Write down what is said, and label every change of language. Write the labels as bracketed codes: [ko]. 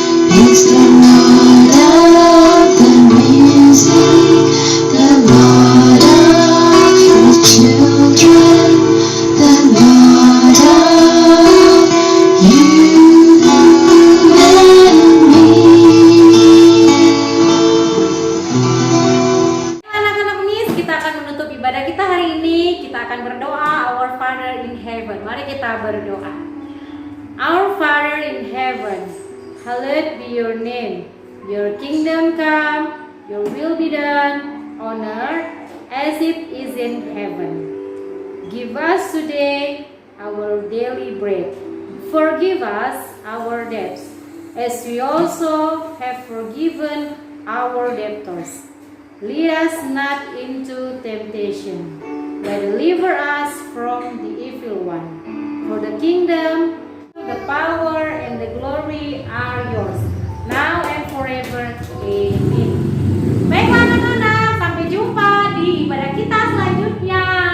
[en] He's the Lord of the music, the Lord of the children, the Lord of you and me. [id] Anak-anak Miss, kita akan menutup ibadah kita hari ini. Kita akan berdoa, [en] Our Father in Heaven. [id] Mari kita berdoa. [en] Our Father in Heaven, hallowed be your name. Your kingdom come, your will be done on earth as it is in heaven. Give us today our daily bread. Forgive us our debts, as we also have forgiven our debtors. Lead us not into temptation, but deliver us from the evil one. For the kingdom, the power, and the glory are yours, now and forever. Amen. [id] Baiklah anak-anak, sampai jumpa di ibadah kita selanjutnya.